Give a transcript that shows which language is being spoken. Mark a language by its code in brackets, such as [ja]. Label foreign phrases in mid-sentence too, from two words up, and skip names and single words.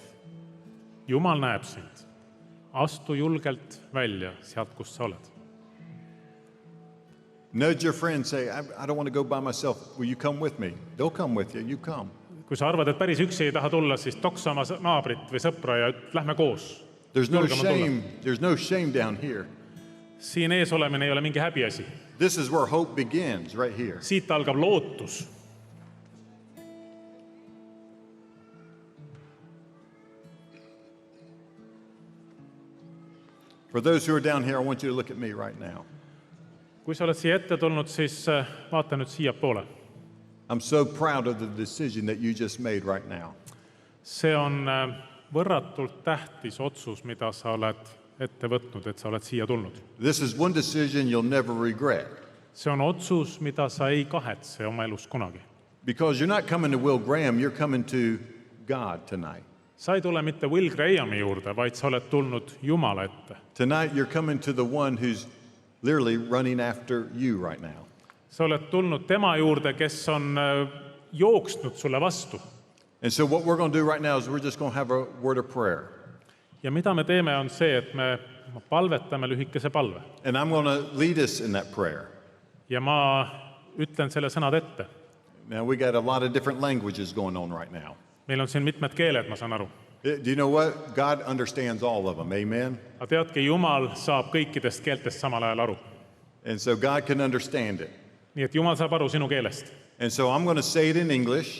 [et] Jumal näeb sind. Astu julgelt välja sealt, kus sa oled. [en] Nudge your friend, say, I don't want to go by myself. Will you come with me? They'll come with you. You come. [et] Kui sa arvad, et päris üksi ei taha tulla, siis toksa oma naabrit või sõpra ja lähme koos. [en] There's no [et] Julgema tulla. [en] shame. There's no shame down here. [et] Siin ees olemine ei ole mingi häbiasi. [en] This is where hope begins, right here. [et] Siit algab lootus. [en] For those who are down here, I want you to look at me right now. [et] Kui sa oled siia ette tulnud, siis vaata nüüd siia poole. [en] I'm so proud of the decision that you just made right now. [et] See on võrratult tähtis otsus, mida sa oled ette võtnud, et sa oled siia tulnud. [en] This is one decision you'll never regret. [et] See on otsus, mida sa ei kahetse oma elus kunagi. [en] Because you're not coming to Will Graham, you're coming to God tonight. [et] Sa ei tule mitte Will Grahami juurde, vaid sa oled tulnud Jumala ette. [en] Tonight you're coming to the one who's literally running after you right now. [et] Sa oled tulnud tema juurde, kes on jooksnud sulle vastu. [en] And so what we're going to do right now is we're just going to have a word of prayer. [et] Ja mida me teeme on see, et me palvetame lühikese palve. [en] And I'm going to lead us in that prayer. [et] Ja ma ütlen selle sõnad ette. [en] Now we got a lot of different languages going on right now. [et] Meil on siin mitmed keeled, ma saan aru. [en] Do you know what? God understands all of them. Amen? [et] Aga teadki, Jumal saab kõikidest keeltest samal ajal aru. [en] And so God can understand it. [et] Nii et Jumal saab aru sinu keelest. [en] And so I'm going to say it in English.